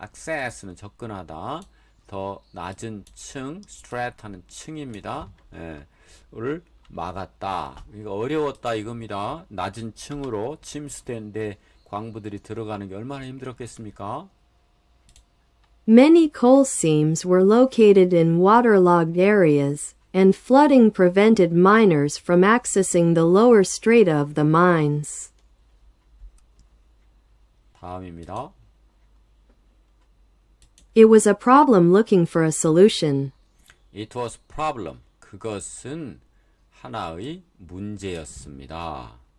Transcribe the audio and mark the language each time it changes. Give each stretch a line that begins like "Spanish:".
Korean: access는 접근하다. 더 낮은 층, strata는 층입니다. 를 막았다. 그러니까 어려웠다 이겁니다. 낮은 층으로 침수된데 광부들이 들어가는 게 얼마나 힘들었겠습니까?
English: Many coal seams were located in waterlogged areas, and flooding prevented miners from accessing the lower strata of the mines.
Korean: 다음입니다.
English: It was a problem looking for a solution. It was problem.
Korean: 그것은 하나의 문제였습니다.